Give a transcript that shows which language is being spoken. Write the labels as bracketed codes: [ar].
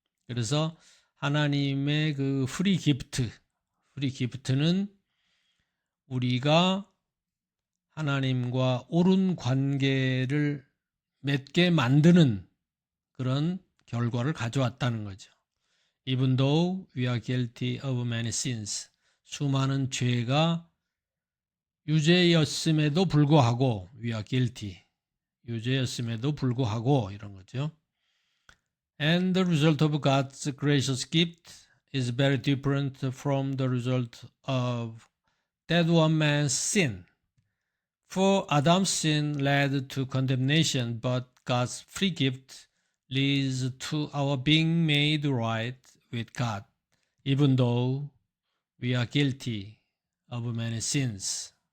[ko] 그래서 하나님의 그 프리 기프트는 우리가 하나님과 옳은 관계를 맺게 만드는 그런 결과를 가져왔다는 거죠. [en] Even though we are guilty of many sins. [ko] 수많은 죄가 유죄였음에도 불구하고 [en] we are guilty. [ko] 유죄였음에도 불구하고 이런 거죠. [en] And the result of God's gracious gift is very different from the result of that one man's sin. For Adam's sin led to condemnation, but God's free gift leads to our being made right with God, even though we are guilty of many sins.